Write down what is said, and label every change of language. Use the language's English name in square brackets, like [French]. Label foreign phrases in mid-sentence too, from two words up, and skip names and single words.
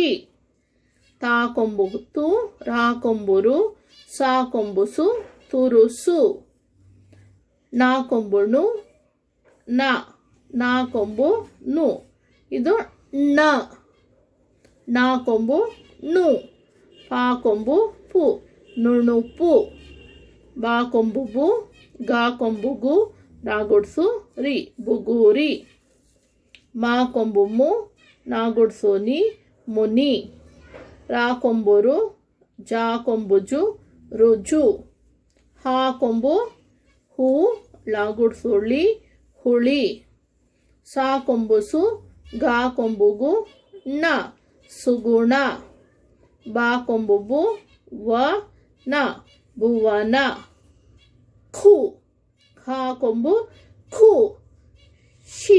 [Kannada] ತಾ ಕೊಂಬುತು, ರಾ ಕೊಂಬೂರು, ಸಾ ಕೊಂಬುಸು ತುರುಸು. ನಾ ಕೊಂಬುಣು ನ. ನಾ ಕೊಂಬು ನು. ಇದು ನ. ನಾ ಕೊಂಬು ನು. ಪಾ ಕೊಂಬು ಪು ನುಣುಪು. ಬಾ ಕೊಂಬು ಬು, ಗಾ ಕೊಂಬು ಗು, ರಾಗುಡ್ಸು ರಿ ಬುಗೂರಿ. ಮಾ ಕೊಂಬು ಮು, ನಾಗುಡ್ಸು ನಿ ಮುನಿ. ರಾ ಕೊಂಬೂರು, ಜಾ ಕೊಂಬುಜು ರುಜು. ಹಾ ಕೊಂಬು ಹೂ, ಲಾಗುಡ್ಸುಳಿ ಹುಳಿ. ಸಾ ಕೊಂಬುಸು, ಗಾ ಕೊಂಬುಗು ನ ಸುಗುಣ. ಬಾ ಕೊಂಬು ವ ನ ಭುವನ. ಖು ಖಾ ಕೊಂಬು ಖು ಶಿ.